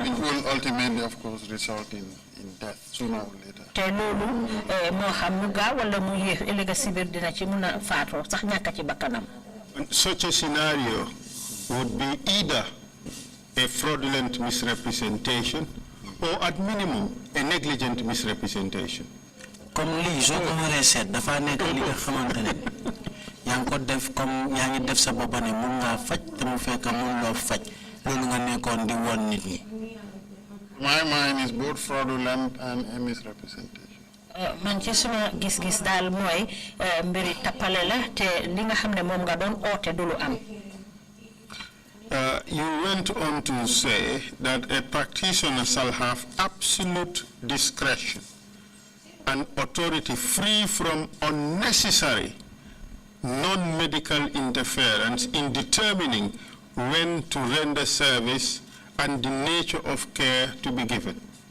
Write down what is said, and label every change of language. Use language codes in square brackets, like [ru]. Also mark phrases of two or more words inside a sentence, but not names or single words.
[en] It will ultimately, of course, result in death sooner or later. [wo] te loolu moo xam mu gaaw wala mu yéex ëllëg si biir dina ci mën a faatoo sax ñàkk ci bakkanam. [en] Such a scenario would be either a fraudulent misrepresentation or at minimum a negligent misrepresentation. [wo] comme lii soo ko waree seet dafa nekk li nga xamante ne yaa ngi ko def comme yaa ngi def sa bopp ne mun ngaa faj te mu fekk mun loo faj loolu nga nekkoon di won nit ñi. [en] My mind is both fraudulent and a misrepresentation. [wo] man ci suma gis-gis daal mooy mbiri tappale la te li nga xam ne moom nga doon oote du lu am. [en] You went on to say that a practitioner shall have absolute discretion and authority free from unnecessary non-medical interference in determining when to render service and the nature of care to be given.